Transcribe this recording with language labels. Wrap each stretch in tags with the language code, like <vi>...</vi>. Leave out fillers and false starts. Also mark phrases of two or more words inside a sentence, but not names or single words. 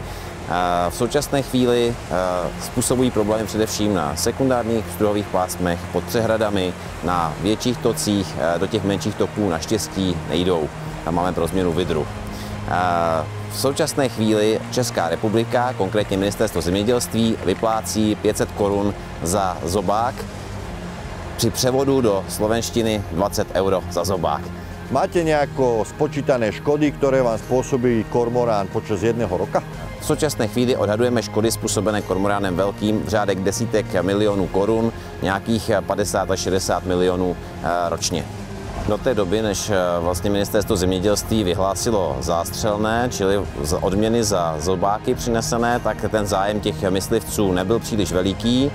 <cs>V současné chvíli způsobují problémy především na sekundárních zdrohových pásmech, pod přehradami, na větších tocích, do těch menších toků naštěstí nejdou. Tam máme pro změnu vidru. V současné chvíli Česká republika, konkrétně Ministerstvo zemědělství, vyplácí 500 korun za zobák, při převodu do slovenštiny 20 € za zobák.</cs> <sk>Máte nejako spočítané škody, ktoré vám spôsobí kormorán počas jedného roka?</sk> <cs>V současné chvíli odhadujeme škody způsobené kormoránem velkým v řádech desítek milionů korun, nějakých 50 až 60 milionů ročně. Do té doby, než vlastně Ministerstvo zemědělství vyhlásilo zástřelné, čili odměny za zobáky přinesené, tak ten zájem těch myslivců nebyl příliš veliký.</cs>